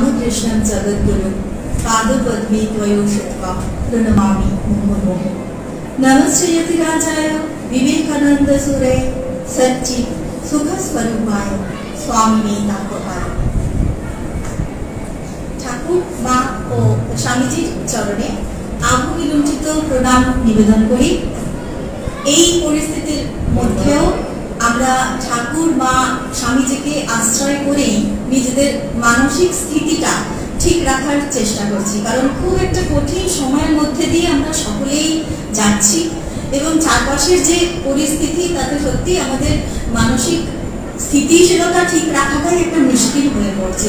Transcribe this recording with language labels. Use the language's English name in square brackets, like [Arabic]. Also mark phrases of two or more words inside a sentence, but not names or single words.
[Sanskrit] कृष्णं जगद्गुरु पादपद्मे त्वयोषित्वा प्रणमामि मुहुर्मुहुः। नमस्ते यतिराजाय विवेकानंदसूरे सच्चित् सुखस्वरूपाय स्वामिने तापहाय। [Bangla] ঠাকুর মা ও স্বামীজির চরণে আভূমিলুণ্ঠিত প্রণাম নিবেদন করি। এই পরিস্থিতির মধ্যেও আমরা ঠাকুর মা স্বামীজিকে আশ্রয় করেই নিজেদের মানসিক স্থিতিটা ঠিক রাখার চেষ্টা করছি, কারণ খুব একটা কঠিন সময়ের মধ্যে দিয়ে আমরা সকলেই যাচ্ছি এবং চারপাশের যে পরিস্থিতি তাতে সত্যি আমাদের মানসিক স্থিতিশীলতা ঠিক রাখাটাই একটা মুশকিল হয়ে পড়ছে।